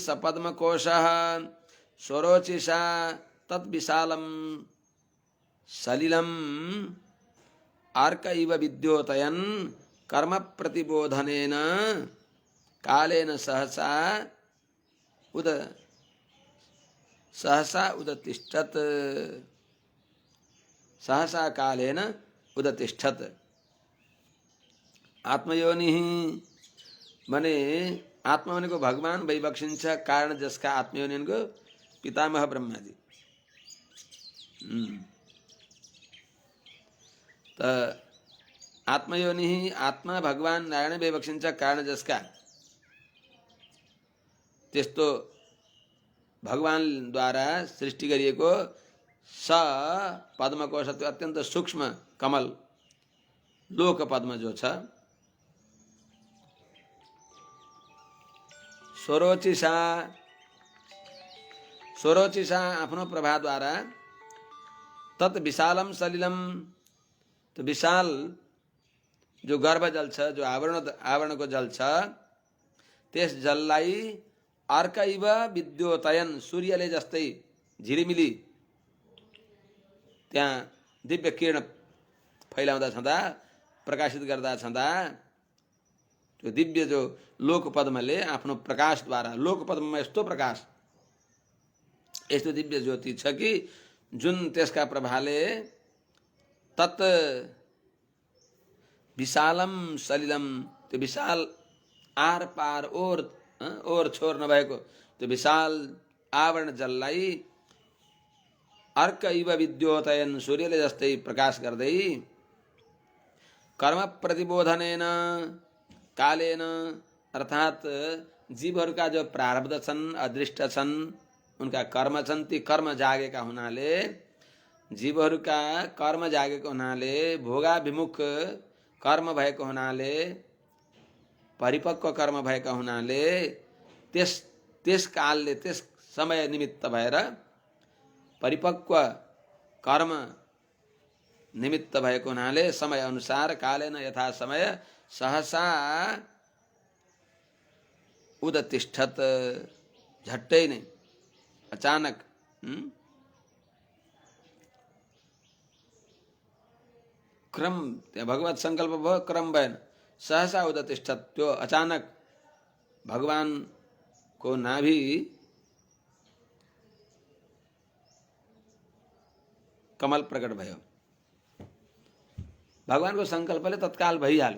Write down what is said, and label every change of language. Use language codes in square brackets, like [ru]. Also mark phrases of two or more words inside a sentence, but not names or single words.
[sa] पद्मकोशः स्वरोचिषा तद्विशालं सलिलम् आर्क इव विद्योतयन् कर्म प्रतिबोधनेन कालेन सहसा उदतिष्ठत् सहसा कालेन उदतिष्ठत्। [ne] आत्मयोनि मने आत्मयोनि को भगवान वैवक्षिन्छ कारण जसका आत्मयोनि को पितामह ब्रह्मा जी त आत्मयोनि आत्मा भगवान नारायण वैवक्षिन्छ कारण जसका त्यस्तो भगवान द्वारा सृष्टि गरिएको स पद्मकोश अत्यंत सूक्ष्म कमल लोक पद्म जो छ स्वरोचिषा आफ्नो प्रभा द्वारा [sa] तत् विशालम सलिलम [ne] तो विशाल जो गर्भ जल छ जो आवरण को जल छ त्यस जललाई [sa] अर्क इव विद्योतयन [ne] सूर्यले जस्तै झिलिमिली त्यहाँ दिव्य किरण फैलाउँदा छँदा प्रकाशित गर्दा छँदा त्यो दिव्य जो लोक पद्मले आफ्नो प्रकाश द्वारा लोक पद्ममा यस्तो प्रकाश यस्तो दिव्य ज्योति छ कि जुन त्यसका प्रभाले तत् [sa] विशालम सलिलम [ne] त्यो विशाल आर पार ओर छोर नभएको त्यो विशाल आवरण जललाई [sa] अर्क इव विद्योतयन [ne] सूर्यले जस्तै प्रकाश गर्दै [sa] कर्म प्रतिबोधनेन कालेन [ne] अर्थात जीवहरूका जो प्रारब्ध छन् अदृष्ट छन् उनका कर्म छन् ती कर्म जागेका हुनाले जीवहरूका कर्म जागेको हुनाले भोगाभिमुख कर्म भएको हुनाले परिपक्व कर्म भएका हुनाले त्यस कालले त्यस समय निमित्त भएर परिपक्व कर्म निमित्त भएको हुनाले समय अनुसार कालेन यथा समय सहसा उदतिष्ठत् झट्टै नै अचानक क्रम त्यहाँ भगवत संकल्प भयो क्रम भएन [sa] सहसा उदतिष्ठत् [ne] त्यो अचानक भगवान को नाभि कमल प्रकट भयो भगवान को संकल्पले तत्काल भइहाल्यो।